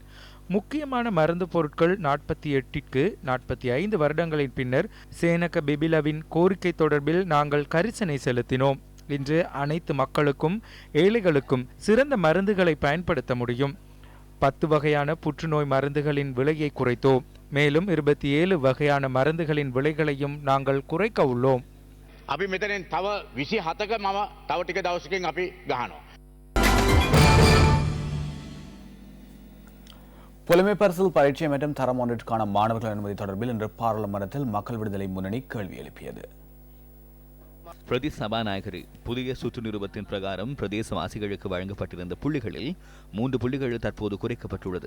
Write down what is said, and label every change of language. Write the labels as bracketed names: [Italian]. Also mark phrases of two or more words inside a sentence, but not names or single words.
[Tamil] முக்கியமான மருந்து பொருட்கள் 48க்கு 45 வருடங்களின் பின்னர் சேனக பிபிலவின் கோரிக்கை தொடர்பில் நாங்கள் கரிசனை செலுத்தினோம். இன்று அனைத்து மக்களுக்கும் ஏழைகளுக்கும் சிறந்த மருந்துகளை பயன்படுத்த முடியும். 10 வகையான புற்றுநோய் மருந்துகளின் விலையை குறைத்தோம். மேலும் 27 வகையான மருந்துகளின் விலைகளையும் நாங்கள் குறைக்க உள்ளோம். [Sinhala] අපි මෙතනෙන් තව 27ක මම තව ටික දවසකින් අපි ගහනවා. [Tamil] புலமை பரிசில் பரீட்சை மற்றும் தரம் ஒன்றிற்கான மாணவர்கள் அனுமதி தொடர்பில் இன்று பாராளுமன்றத்தில் மக்கள் விடுதலை முன்னணி கேள்வி எழுப்பியது. பிரதி சபாநாயகர் புதிய சுற்று நிறுவத்தின் பிரகாரம் பிரதேசவாசிகளுக்கு வழங்கப்பட்டிருந்த புள்ளிகளில் 3 புள்ளிகள் தற்போது குறைக்கப்பட்டுள்ளது.